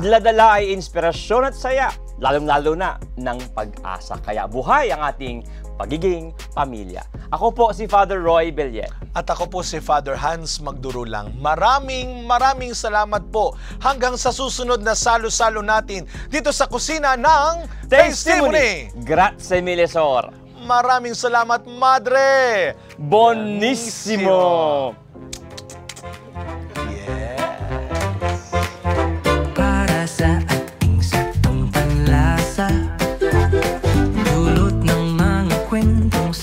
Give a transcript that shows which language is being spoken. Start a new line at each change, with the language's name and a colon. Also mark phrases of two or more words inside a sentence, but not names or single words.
Filipino: Dala-dala ay inspirasyon at saya. lalong-lalo na ng pag-asa. Kaya buhay ang ating pagiging pamilya. Ako po si Father Roy Bellet. At ako po si Father Hans Magdurulang. Maraming salamat po. Hanggang sa susunod na salo-salo natin dito sa kusina ng Testimony.
Italian: Grazie mille, Sor.
Filipino: Maraming salamat, Madre. Bonissimo. Para sa ating saktong panlasa, dulot ng mga kwento